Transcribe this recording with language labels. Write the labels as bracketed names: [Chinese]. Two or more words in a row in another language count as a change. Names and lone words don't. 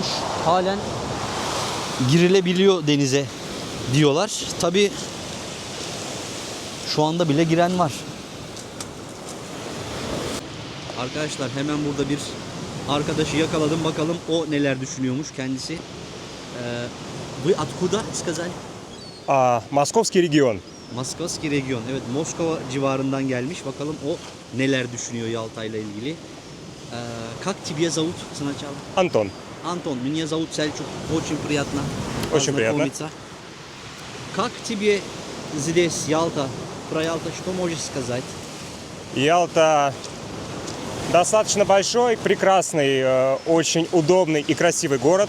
[Turkish] Halen girilebiliyor denize diyorlar. Tabii şu anda bile giren var. Arkadaşlar hemen burada bir arkadaşı yakaladım. Bakalım o neler düşünüyormuş kendisi. [Russian] Вы откуда сказали? Московский регион. Московский регион. [Turkish] Evet, Moskova civarından gelmiş. Bakalım o neler düşünüyor Yalta ile ilgili. [Russian] Как тебя зовут сначала? Антон. Антон, меня зовут Сельчук. Очень приятно. Очень приятно. познакомиться. Как тебе здесь Ялта? Про Ялта что можешь сказать? Ялта достаточно большой, прекрасный, очень удобный и красивый город.